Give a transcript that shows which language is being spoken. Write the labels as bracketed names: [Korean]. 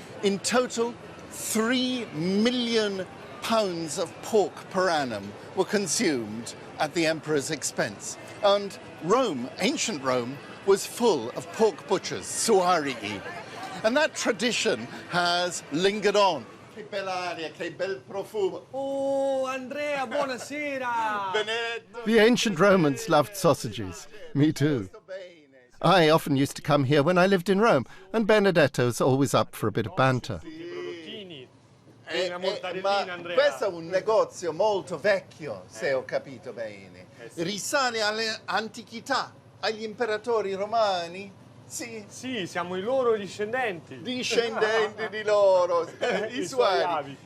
[English] In total, 3 million pounds of pork per annum were consumed at the emperor's expense. And Rome, ancient Rome, was full of pork butchers, suarii. And that tradition has lingered on. [Italian] Che bella aria, che bel profumo. Oh, Andrea, buonasera. [English] The ancient Romans loved sausages. Me too. I often used to come here when I lived in Rome, and Benedetto's always up for a bit of banter. [Italian] Ma questo è un negozio molto vecchio, se ho capito bene. Risale all'antichità, agli imperatori romani. Sì. Sì, siamo i loro discendenti. Discendenti di loro, i suoi avi.